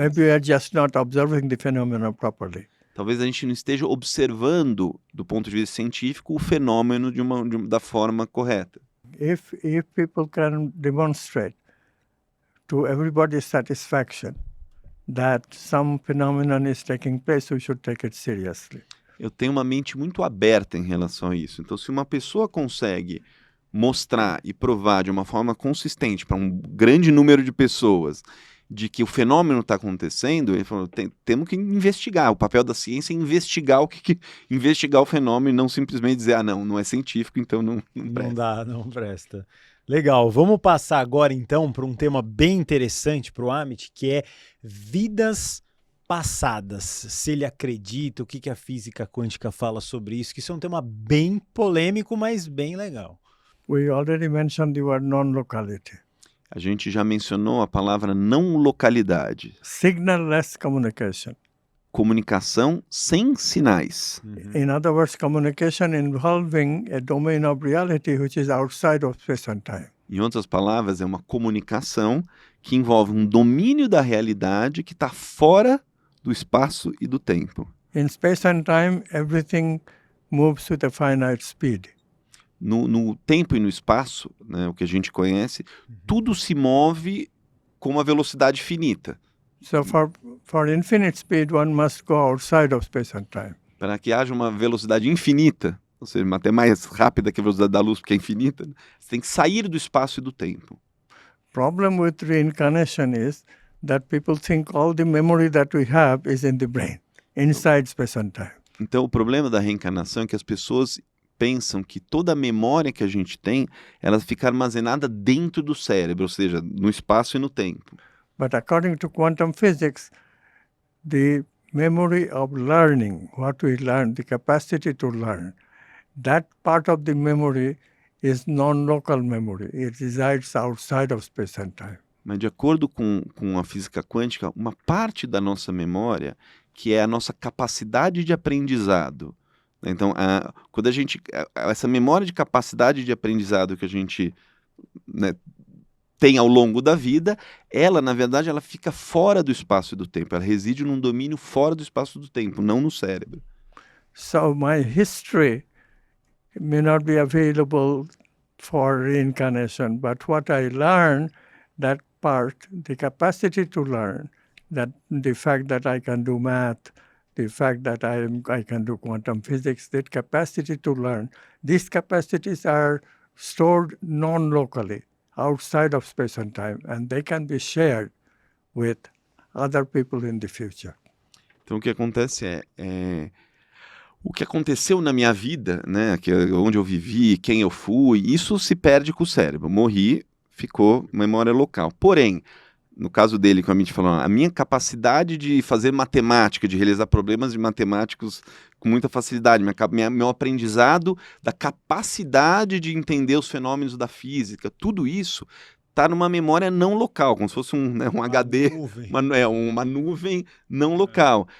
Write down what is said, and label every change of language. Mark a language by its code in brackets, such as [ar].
[en] Maybe we are just not observing the phenomenon properly. [pt] Talvez a gente não esteja observando, do ponto de vista científico, o fenômeno da forma correta. [en] If people can demonstrate to everybody's satisfaction that some phenomenon is taking place, we should take it seriously. [pt] Eu tenho uma mente muito aberta em relação a isso. Então, se uma pessoa consegue mostrar e provar de uma forma consistente para um grande número de pessoas de que o fenômeno está acontecendo, ele falou, temos que investigar. O papel da ciência é investigar investigar o fenômeno e não simplesmente dizer, não é científico, então não presta. Não presta. Legal, vamos passar agora então para um tema bem interessante para o Amit, que é vidas passadas. Se ele acredita, o que a física quântica fala sobre isso, que isso é um tema bem polêmico, mas bem legal. [en] We already mentioned the word non-locality. [pt] A gente já mencionou a palavra não localidade. [en] Signal-less communication. [pt] comunicação sem sinais. [en] In other words, communication involving a domain of reality which is outside of space and time. [pt] Em outras palavras, é uma comunicação que envolve um domínio da realidade que está fora do espaço e do tempo. [en] In space and time, everything moves with a finite speed. [pt] No tempo e no espaço, né, o que a gente conhece, tudo se move com uma velocidade finita. [en] So for infinite speed, one must go outside of space and time. [pt] Para que haja uma velocidade infinita, ou seja, até mais rápida que a velocidade da luz, porque é infinita, você tem que sair do espaço e do tempo. [en] Problem with reincarnation is that people think all the memory that we have is in the brain, inside space and time. [pt] Então, o problema da reencarnação é que as pessoas pensam que toda a memória que a gente tem, ela fica armazenada dentro do cérebro, ou seja, no espaço e no tempo. [en] But according to quantum physics, the memory of learning, what we learn, the capacity to learn, that part of the memory is non-local memory. It resides outside of space and time. [pt] Mas de acordo com a física quântica, uma parte da nossa memória, que é a nossa capacidade de aprendizado. Então, quando essa memória de capacidade de aprendizado que a gente, né, tem ao longo da vida, ela, na verdade, ela fica fora do espaço e do tempo. Ela reside num domínio fora do espaço e do tempo, não no cérebro. [en] So my history may not be available for reincarnation, but what I learn, that part, the capacity to learn, that the fact that I can do math, the fact that I can do quantum physics, that capacity to learn, these capacities are stored non-locally, outside of space and time, and they can be shared with other people in the future. [pt] Então, o que acontece o que aconteceu na minha vida, né, onde eu vivi, quem eu fui, isso se perde com o cérebro. Morri, ficou memória local. Porém, no caso dele, como a gente falou, a minha capacidade de fazer matemática, de realizar problemas de matemáticos com muita facilidade, meu aprendizado da capacidade de entender os fenômenos da física, tudo isso está numa memória não local, como se fosse um HD, uma nuvem não local.